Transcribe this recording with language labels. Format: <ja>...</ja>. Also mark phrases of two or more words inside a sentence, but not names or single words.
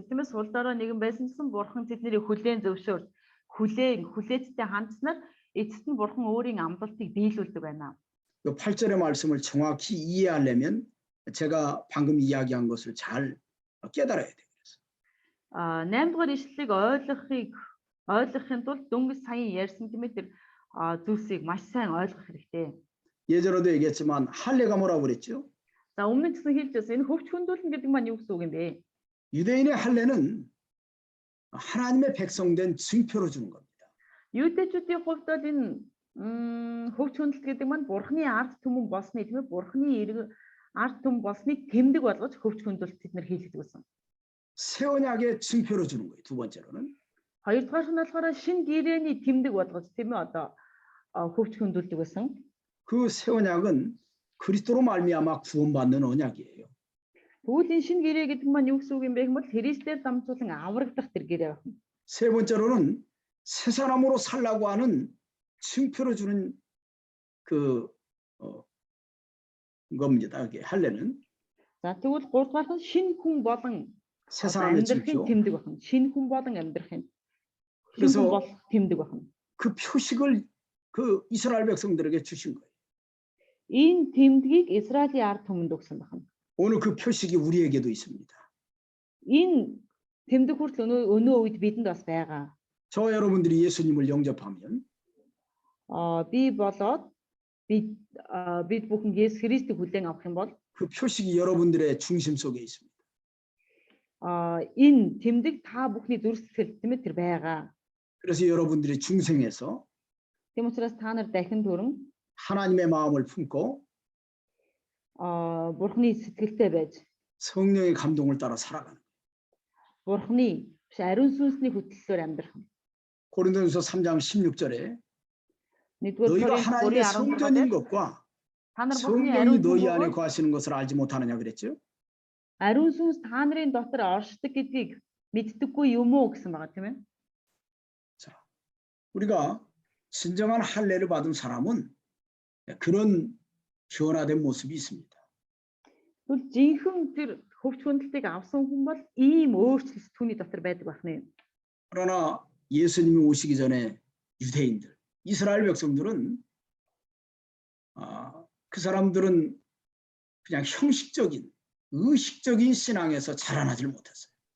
<mn>Тиймээс сул дорой нэгэн байсан гэсэн Бурхан тэднийг хүлээн зөвшөөрч хүлээцтэй хандснаар эцэст нь Бурхан өөрийн амлалтыг биелүүлдэг байна.</mn> <ko>이 8절의 말씀을 정확히 이해하려면 제가 방금 이야기한 것을 잘 깨달아야 돼요.</ko> <mn>8 дугаар ишлэлийг ойлгохын тулд дөнгөж сая ярьсан тийм ээ тэр зүйлсийг маш сайн ойлгох хэрэгтэй.</mn> <ko>예전에도 얘기했지만 할례가 뭐라고 그랬죠?</ko> <mn>За өмнө нь гэсэн хэлж байсан энэ хөвч хөндүүлнэ гэдэг маань юу гэсэн үг юм бэ?</mn> <ko>유대인의 할례는 하나님의 백성된 증표로 주는 겁니다.</ko> <mn>Юудэчүүдийн хувьд бол энэ хөвч хөндлөлт гэдэг маань Бурхны ард түмэн болсны тийм ээ Бурхны ард түмэн болсныг тэмдэг болгож хөвч хөндлөлт тэд нар хийлгдэг байсан.</mn> <ko>새 언약의 증표로 주는 거예요. 두 번째로는</ko> <mn>Хоёрдугаар нь болохоор шин гэрээний тэмдэг болгож тийм ээ одоо хөвч хөндлөлдөг байсан.</mn> <ko>그 새 언약은 그리스도로 말미암아 구원받는 언약이에요.</ko> <mn>Тэгвэл энэ шин гэрээ гэдэг маань юу гэсэн үг юм бэ гэвэл Христээр дамжуулан аврагдах тэр гэрээ байна.</mn> <ko>세 번째로는 새 사람으로 살라고 하는 증표로 주는 겁니다. 이게 할례는</ko> <mn>За тэгвэл гуравдугаар нь шин хүн болон</mn> <ko>새 사람의</ko> <mn>амьдрахын</mn> <ko>증표.</ko> <mn>тэмдэг байна. Шин хүн болон амьдрахын</mn> <ko>그래서</ko> <mn>бол тэмдэг байна.</mn> <ko>그 표식을 그 이스라엘 백성들에게 주신 거예요.</ko> <mn>Энэ тэмдгийг Израилийн ард түмэнд өгсөн байна.</mn> <ko>오늘 그 표식이 우리에게도 있습니다.</ko> <mn>Энэ тэмдэг хүртэл өнөө үед бидэнд бас байгаа.</mn> <ko>저와 여러분들이 예수님을 영접하면</ko> <mn>Би болоод бид бүхэн Есүс Христийг хүлээн авах юм бол</mn> <ko>그 표식이 여러분들의 중심 속에 있습니다.</ko> <mn>энэ тэмдэг та бүхний зүрх сэтгэл тийм ээ тэр байгаа.</mn> <ko>그래서 여러분들이 중생에서</ko> <mn>Тийм учраас та нар дахин төрөн</mn> <ko>하나님의 마음을 품고</ko> <mn>Бурхны сэтгэлтэй байж</mn> <ko>성령의 감동을 따라 살아가는 거예요.</ko> <mn>Бурхны ариун сүнсний хөтлөлөөр амьдрах.</mn> <ko>고린도전서 3장 16절에</ko> <mn>Нэгдүгээр</mn> <ko>너희가</ko> <mn>Коринт</mn> <ko>하나님의</ko> <mn>3:16</mn> <ko>성전인 것과</ko> <mn>та нар Бурхны</mn> <ko>성령이</ko> <mn>ариун</mn> <ko>너희 안에</ko> <mn>сүнс</mn> <ko>거하시는 것을 알지 못하느냐 그랬죠?</ko> <mn>ариун сүнс та нарын дотор оршдог гэдгийг мэддэггүй юм уу гэсэн байгаа тийм ээ.</mn> <ko>자, 우리가 진정한 할례를 받은 사람은 그런 변화된 모습이 있습니다.</ko> <mn>Тэгвэл жинхэнэ тэр хөвч хөндлөлтийг авсан хүн бол ийм өөрчлөлт түүний дотор байдаг байна.</mn> <ko>그러나 예수님이 오시기 전에 유대인들, 이스라엘 백성들은 그 사람들은 그냥 형식적인, 의식적인 신앙에서 자라나질 못했어요.</ko>